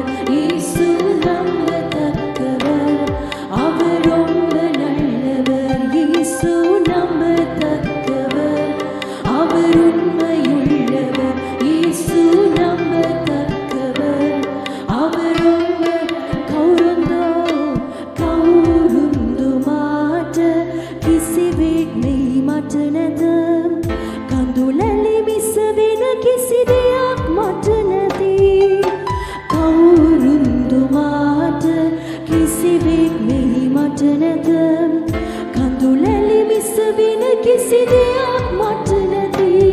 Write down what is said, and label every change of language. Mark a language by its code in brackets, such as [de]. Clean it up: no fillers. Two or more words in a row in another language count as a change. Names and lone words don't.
[ta] இயேசு நம்பத்தக்கவர், அவர் ரொம்ப நல்லவர். இயேசு நம்பத்தக்கவர், அவர் உண்மையுள்ளவர். இயேசு நம்பத்தக்கவர், அவர் ரொம்ப [si] කවුරුන්දු මාට කිසිවෙක් නෙයි මට නැත, කඳුලැලි මිස වෙන කිසි දෙයක් මට නැති. කවුරුන්දු මාට කිසිවෙක් නෙයි මට නැත, කඳුලැලි මිස වෙන කිසි දෙයක් මට නැති.